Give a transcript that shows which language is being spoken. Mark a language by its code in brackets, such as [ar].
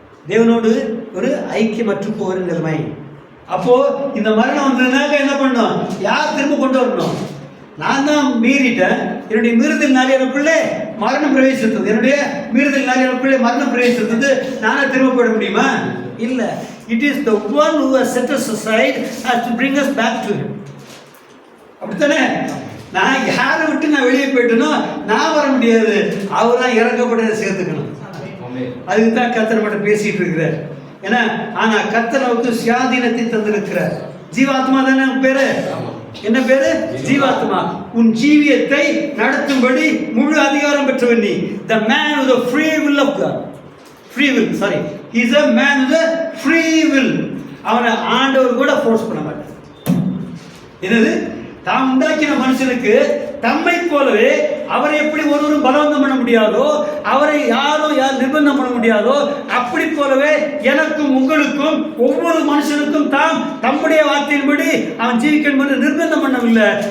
[ta] தேவனோடு ஒரு ஐக்கியமற்று போகிற நிலைமை. அப்போ இந்த மரணம் வந்ததுனாக்க என்ன பண்ணும்? யார் திரும்ப கொண்டு வரணும்? நான் தான் மீறிட்டேன். என்னுடைய மீறுதலினாலே எனக்குள்ளே மரணம் பிரவேசித்தது. என்னுடைய மீறுதலினாலே எனக்குள்ளே மரணம் பிரவேசித்தது. நானே திரும்ப போயிட முடியுமா? இல்ல. [en] It is the one who has set us aside has to bring us back to him. [ta] அப்படித்தானே? நான் யாரை விட்டு நான் வெளியே போயிட்டேனோ நான் வர முடியாது. அவர் தான் இறக்கப்பட்டதை சேர்த்துக்கணும். அதுக்கு தான் கர்த்தர் மட்டும் பேசிட்டு இருக்கிறார். ஏன்னா ஆனா கர்த்தர் நமக்கு சுயாதீனத்தை தந்திருக்கிறார். ஜீவாத்மா தானே பேரு. என்ன பேரு? ஜீவாத்மா. உன் ஜீவியத்தை நடத்தும்படி முழு அதிகாரம் பெற்றவன் நீ. [en] The man with the free will of God. Free will. Sorry. He is a man with a free will. [ta] அவனை ஆண்டவர் கூட ஃபோர்ஸ் பண்ண மாட்டார். என்னது? தாம் உண்டாக்கின மனுஷனுக்கு தம்மை போலவே அவரை எப்படி ஒருவரும் பலவந்தம் பண்ண முடியாதோ, அவரை யாரும் நிர்பந்தம் பண்ண முடியாதோ, அப்படி போலவே எனக்கும் உங்களுக்கும் ஒவ்வொரு மனுஷனுக்கும் தாம் தம்முடைய வார்த்தையின்படி அவன் ஜீவிக்கணும் என்று நிர்பந்தம் பண்ணவில்லை.